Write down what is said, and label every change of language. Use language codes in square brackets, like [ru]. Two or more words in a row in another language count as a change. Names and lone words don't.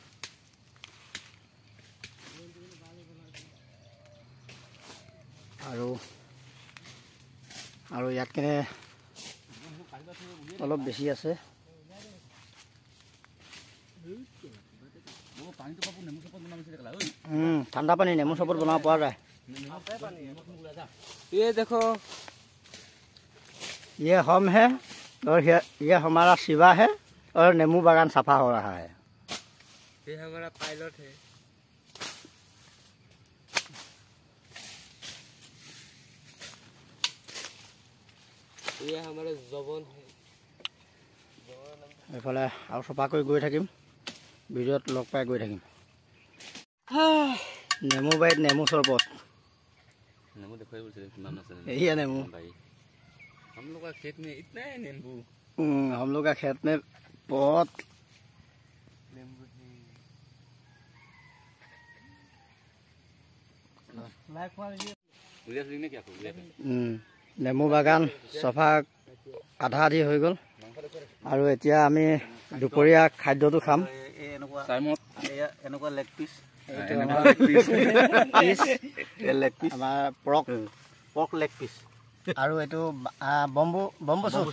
[as] আৰু ইয়াত কেনে অলপ বেছি আছে। ঠাণ্ডা পানী নেমু চৰবত বনাব পৰা যায়। [hi] ये देखो, ये हम है और ये हमारा शिवा है और नेमू बागान सफा हो रहा है। ये हमारा पायलट है। ये हमारा जवान है। [as] এইফালে আৰু চফা কৰি গৈ থাকিম, ভিডিঅ'ত লগ পাই গৈ থাকিম। নেমু বাৰীত নেমু চৰবত। [hi] नेमू देखो यही नेमू भाई, हम लोग का खेत में इतना है नींबू। हम लोग का खेत में बहुत नींबू है। [as] নেমু বাগান চফা আধা আধি হৈ গ'ল আৰু এতিয়া আমি দুপৰীয়া খাদ্যটো খাম। এনেকুৱা [en] leg piece, [as] আমাৰ [en] pork leg piece [as] আৰু এইটো [en] bamboo soup.